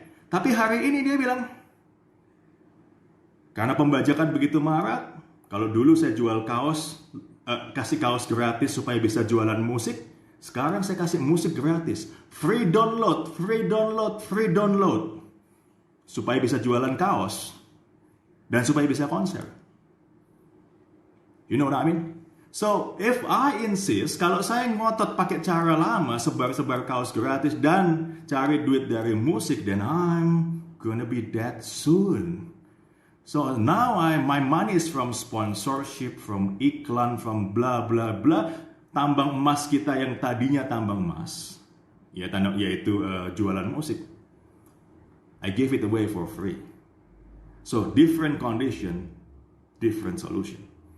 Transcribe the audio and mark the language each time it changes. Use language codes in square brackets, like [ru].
[id] Tapi hari ini dia bilang, karena pembajakan begitu marak, kalau dulu saya jual kaos, kasih kaos gratis supaya bisa jualan musik, Sekarang saya kasih musik gratis. [en] Free download, free download, free download. [id] Supaya bisa jualan kaos. Dan supaya bisa konser. [en] You know what I mean? So, if I insist, [id] kalau saya ngotot pakai cara lama, sebar-sebar kaos gratis dan cari duit dari musik, [en] then I'm gonna be dead soon. So now my money is from sponsorship, from iklan, from bla bla bla. [id] Tambang emas kita yang tadinya tambang emas, yaitu jualan musik. [en] I give it away for free. So different condition, different solution.